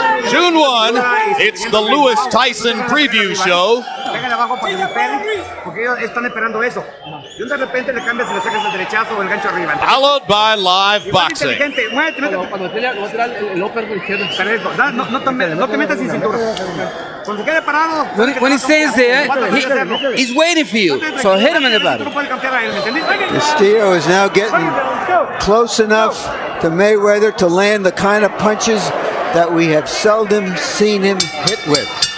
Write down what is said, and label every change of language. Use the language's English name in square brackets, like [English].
[English] June 1, it's the Lewis Tyson preview show. [Spanish] Pégale abajo para que me peguen, porque ellos están esperando eso. Y de repente le cambias y le sacas el derechazo o el gancho arriba. [English] Followed by live boxing. [Spanish] Inteligente, muévete, cuando pelea, lo va a tirar el upper izquierdo. No te metas sin cintura. Cuando se quede parado. [English] When he stands there, he's waiting for you. So hit him in the body. Castillo is now getting close enough to Mayweather to land the kind of punches that we have seldom seen him hit with.